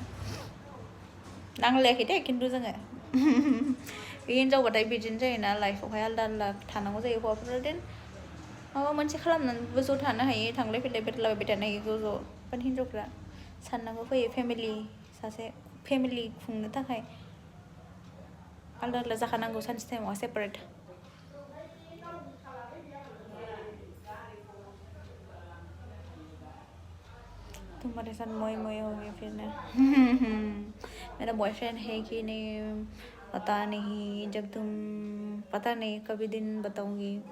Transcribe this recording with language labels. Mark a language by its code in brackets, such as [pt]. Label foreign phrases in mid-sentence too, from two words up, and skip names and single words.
[brx] नांलायाखै दे खिन्थु जोङो। बे हिनजावबाथाय बिदिनो जायोना, लाइफआवहाय आलदा आलदा थानांगौ जायो। हौवाफोरा देन माबा मोनसे खालामनानैबो ज' थानो हायो, थांलाय फैलाय बेरायलाबायबाय थानो हायो ज' ज'। बाट हिनजावफ्रा साननांगौ फैयो, फेमिलि खुंनो थाखाय आलदा आलदा जाखानांगौ सानसे टाइमाव सेपारेट। [hi] तुम्हारे साथ मोई मोई होगी फिर ना। मेरा बॉयफ्रेंड है कि नहीं पता नहीं, जब तुम पता नहीं कभी दिन बताऊंगी।